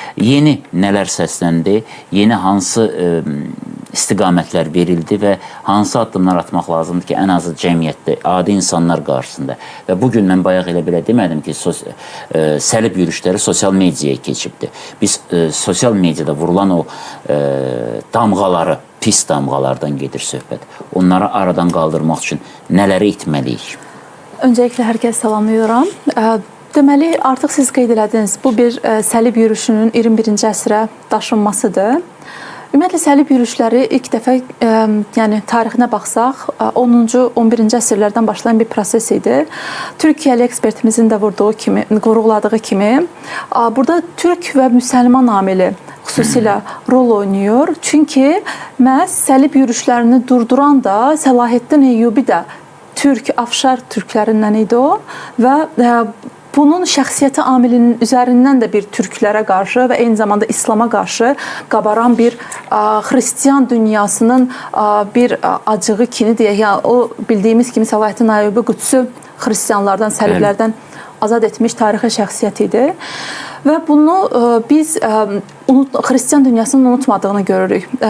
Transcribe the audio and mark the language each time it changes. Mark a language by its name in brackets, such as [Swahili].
[Azerbaijani] Yeni nələr səsləndi, yeni hansı istiqamətlər verildi və hansı addımlar atmaq lazımdır ki, ən azı cəmiyyətdə, adi insanlar qarşısında. Və bugün mən bayaq elə belə demədim ki, səlib yürüşləri sosial mediaya keçibdir. Biz sosial mediada vurulan o damğaları, pis damğalardan gedir söhbət. Onları aradan qaldırmaq üçün nələri etməliyik? [Turkish] Öncelikle herkes salamlıyorum. [Azerbaijani] Deməli, artıq siz qeyd elədiniz, bu bir səlib yürüşünün 21-ci əsrə daşınmasıdır. Ümumiyyətlə, səlib yürüşləri ilk dəfə, yəni tarixinə baxsaq, 10-cu, 11-ci əsrlərdən başlayan bir proses idi. Türkiyəli ekspertimizin də vurğuladığı kimi, burada türk və müsəlman amili xüsusilə rol oynayır. Çünki məhz səlib yürüşlərini durduran da Səlahiddin Eyyubi də türk, Afşar türklərindən idi o və bunun şəxsiyyəti amilinin üzərindən də bir türklərə qarşı və eyni zamanda İslama qarşı qabaran bir xristian dünyasının bir acığı kini deyək. Yəni, o bildiyimiz kimi Səlahiddin Eyyubi Qüdsü xristianlardan, səliblərdən azad etmiş tarixi şəxsiyyət idi. Və bunu biz xristian dünyasının unutmadığını görürük.